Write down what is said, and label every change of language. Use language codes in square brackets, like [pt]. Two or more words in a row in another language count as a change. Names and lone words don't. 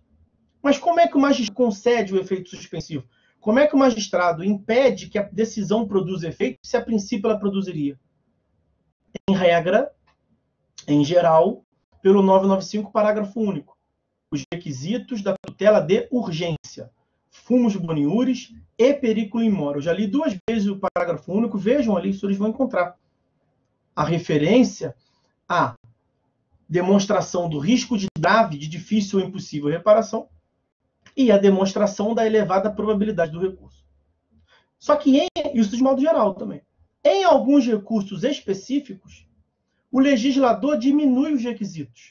[pt] Mas como é que o magistrado concede o efeito suspensivo? Como é que o magistrado impede que a decisão produza efeito se a princípio ela produziria? Em regra, em geral, pelo 995, parágrafo único. Os requisitos da tutela de urgência, [la] fumus boniuris e periculo in mora. [pt] Eu já li 2 vezes o parágrafo único, vejam ali, os senhores vão encontrar a referência à demonstração do risco de grave, de difícil ou impossível reparação e a demonstração da elevada probabilidade do recurso. Só que, isso de modo geral também, em alguns recursos específicos, o legislador diminui os requisitos.